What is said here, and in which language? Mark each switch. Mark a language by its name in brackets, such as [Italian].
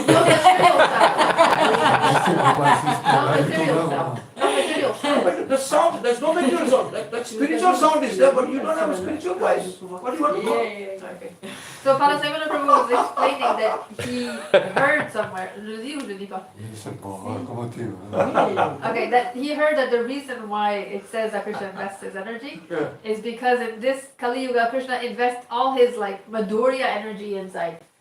[English] No material sound. [French] C'est pour insister. [English] No material sound. No material sound. But the sound, there's no material sound. That spiritual sound is there, but you don't have a spiritual voice. What do you want to call? Okay. So Parasamana Prabhu was explaining that he heard somewhere. [French] Je le dis ou je le dis pas? Je sais pas, comment tu veux. [English] Okay, that he heard that the reason why it says that Krishna invests his energy Yeah. is because in this Kali Yuga, Krishna invests all his like Madhurya energy inside.